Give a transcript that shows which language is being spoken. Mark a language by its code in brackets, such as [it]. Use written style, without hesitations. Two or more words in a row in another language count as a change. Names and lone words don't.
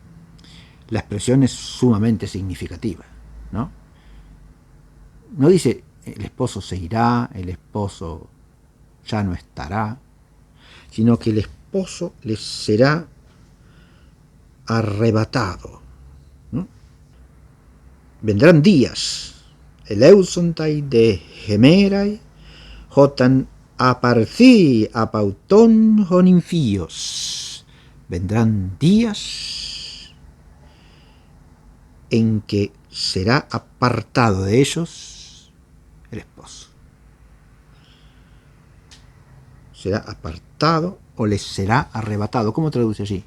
[es] La expresión es sumamente significativa, ¿no? No dice el esposo se irá, el esposo ya no estará, sino que el esposo les será arrebatado. ¿No? Vendrán días, [el] ἐλεύσονται δὲ ἡμέραι ὅταν ἀπαρθῇ ἀπ' αὐτῶν ὁ νυμφίος. [es] Vendrán días en que será apartado de ellos el esposo. Será apartado o les será arrebatado. ¿Cómo traduce allí?